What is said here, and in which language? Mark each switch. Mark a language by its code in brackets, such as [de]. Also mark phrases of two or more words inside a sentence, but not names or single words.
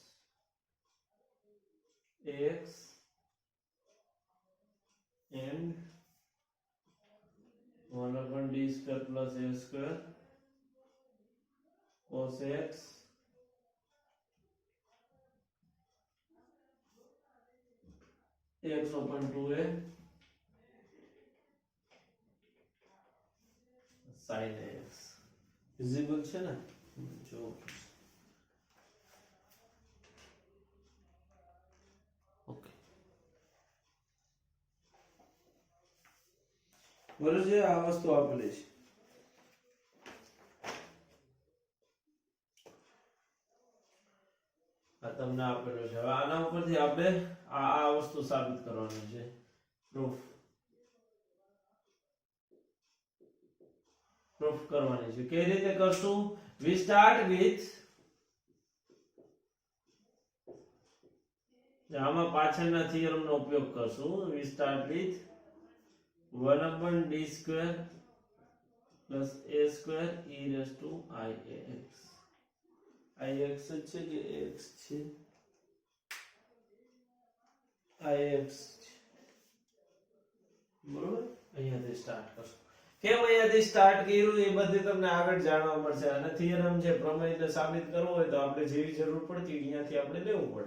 [en] ax and 1 upon d square plus a square cos x x upon 2a sin x. [gu] વિઝિબલ છે ને? જો ઓકે, બરોબર છે. આ વસ્તુ આપેલી છે. આ તમને આપેલું છે. હવે આના ઉપરથી આપણે આ વસ્તુ સાબિત કરવાની છે, પ્રૂફ કરવાની છે. કઈ રીતે કરશું? [en] we start with [gu] આમાં પાછળના થિયરમ નો ઉપયોગ કરશું. [en] we start with 1 upon d square plus a square e raised to iax. [gu] iax છે કે x છે? iax, બરોબર. અહીંયાથી સ્ટાર્ટ કરશું. કેમ અહીંયાથી સ્ટાર્ટ કર્યું એ બધું તમને આગળ જાણવા મળશે. અને થિયરમ છે, પ્રમેયને સાબિત કરવો હોય તો આપણે જેવી જરૂર પડતી અહીંયાથી આપણે લેવું પડે.